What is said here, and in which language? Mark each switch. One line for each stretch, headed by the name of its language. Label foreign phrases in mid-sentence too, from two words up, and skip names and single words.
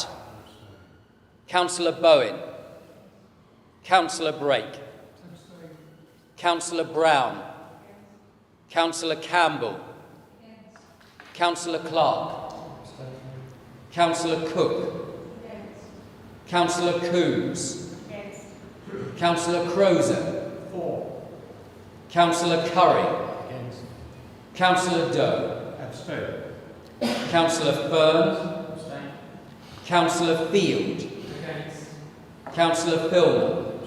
English: Councillor Bowen. Councillor Brake. Councillor Brown. Councillor Campbell. Councillor Clark. Councillor Cook. Councillor Coombs. Councillor Crozer. Councillor Curry. Councillor Doe. Councillor Fern. Councillor Field. Councillor Filmer.